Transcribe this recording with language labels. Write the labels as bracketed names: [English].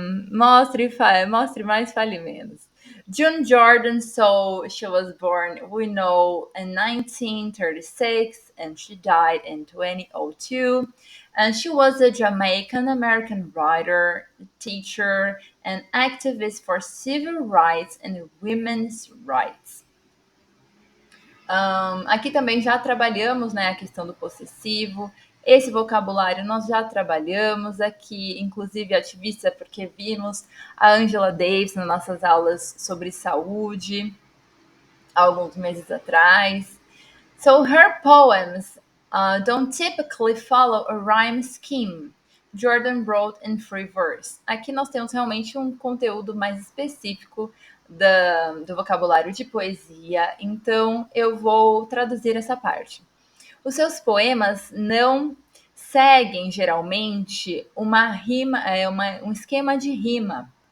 [Portuguese] Mostre mais, fale menos. [English] June Jordan, so she was born, we know, in 1936 and she died in 2002. And she was a Jamaican American writer, teacher, and activist for civil rights and women's rights. [Portuguese] Aqui também já trabalhamos, né, a questão do possessivo. Esse vocabulário nós já trabalhamos aqui, inclusive ativista, porque vimos a Angela Davis nas nossas aulas sobre saúde, alguns meses atrás. [English] So her poems don't typically follow a rhyme scheme. Jordan wrote in free verse. [Portuguese] Aqui nós temos realmente um conteúdo mais específico do vocabulário de poesia, então eu vou traduzir essa parte. Os seus poemas não seguem geralmente uma rima, um esquema de rima.